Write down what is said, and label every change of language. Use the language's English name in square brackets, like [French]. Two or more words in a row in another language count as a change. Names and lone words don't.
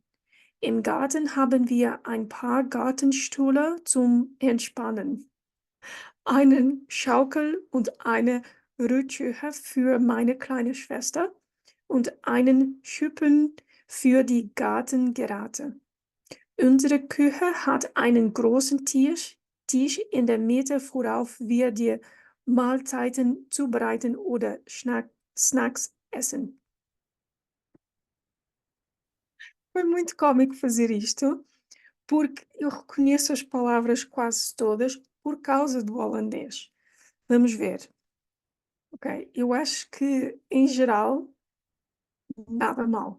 [German] Im Garten haben wir ein paar Gartenstühle zum Entspannen, einen Schaukel und eine Rutsche für meine kleine Schwester und einen Schuppen für die Gartengeräte. Unsere Küche hat einen großen Tisch in der Mitte, worauf wir die Mahlzeiten zubereiten oder Snacks essen. [Portuguese] Foi muito cómico fazer isto, porque eu reconheço as palavras quase todas por causa do holandês. Vamos ver. Ok, eu acho que, em geral, nada mal.